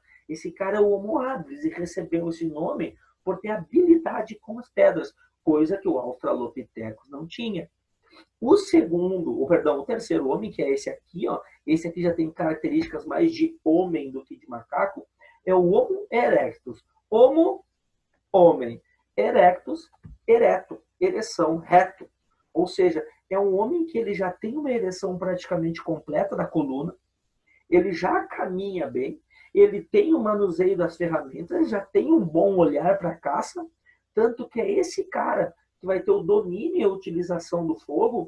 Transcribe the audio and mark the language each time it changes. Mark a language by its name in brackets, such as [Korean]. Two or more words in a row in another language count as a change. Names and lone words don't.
[Portuguese] Esse cara é o Homo habilis e recebeu esse nome por ter habilidade com as pedras, coisa que o Australopithecus não tinha. O terceiro homem, que é esse aqui, ó, esse aqui já tem características mais de homem do que de macaco, é o Homo erectus. Homo, homem. Erectus, ereto. Ereção, reto. Ou seja, é um homem que ele já tem uma ereção praticamente completa da coluna, ele já caminha bem, ele tem o manuseio das ferramentas, já tem um bom olhar para a caça, tanto que é esse cara que vai ter o domínio e a utilização do fogo.